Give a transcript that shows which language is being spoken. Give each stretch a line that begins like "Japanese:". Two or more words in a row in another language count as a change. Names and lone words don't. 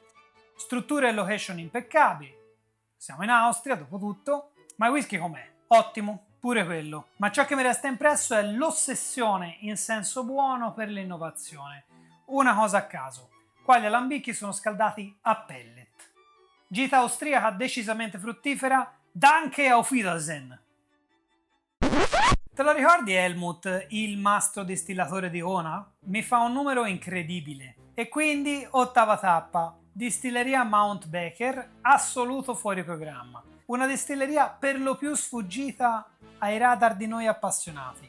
Italian: Strutture e location impeccabili. Siamo in Austria, dopo tutto, ma il whisky com'è? Ottimo, pure quello. Ma ciò che mi resta impresso è l'ossessione in senso buono per l'innovazione. Una cosa a caso, qua gli alambicchi sono scaldati a pellet. Gita austriaca decisamente fruttifera,
German: danke auf Wiedersehen!
Italian: Te lo ricordi Helmut, il mastro distillatore di Ona? Mi fa un numero incredibile. E quindi, ottava tappa, distilleria Mount Becker, assoluto fuori programma. Una distilleria per lo più sfuggita ai radar di noi appassionati.